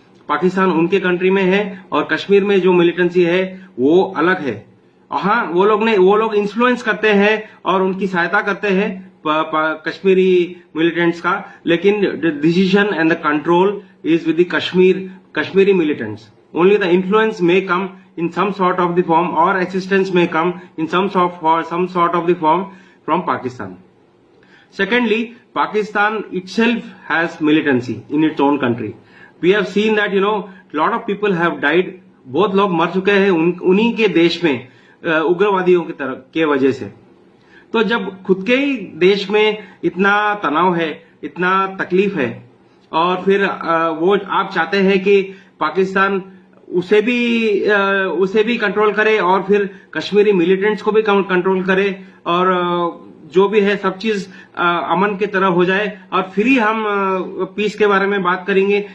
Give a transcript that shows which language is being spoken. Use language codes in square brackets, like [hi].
[hi] पाकिस्तान उनके कंट्री में है और कश्मीर में जो मिलिटेंसी है वो अलग है। हाँ, वो लोग इन्फ्लुएंस करते हैं और उनकी सहायता करते हैं कश्मीरी मिलिटेंट्स का, लेकिन [en] The decision and the control is with the Kashmiri militants. Only the influence may come in some sort of the form, or assistance may come in some sort of the form from Pakistan. Secondly, Pakistan itself has militancy in its own country. We have seen that lot of people have died. [hi] बहुत लोग मर चुके हैं उन्हीं के देश में उग्रवादियों के वजह से। तो जब खुद के ही देश में इतना तनाव है, इतना तकलीफ है, और फिर वो आप चाहते हैं कि पाकिस्तान उसे भी कंट्रोल करे और फिर कश्मीरी मिलिटेंट्स को भी कंट्रोल करे, और जो भी है सब चीज अमन की तरह हो जाए, और फिर ही हम पीस के बारे में बात करेंगे।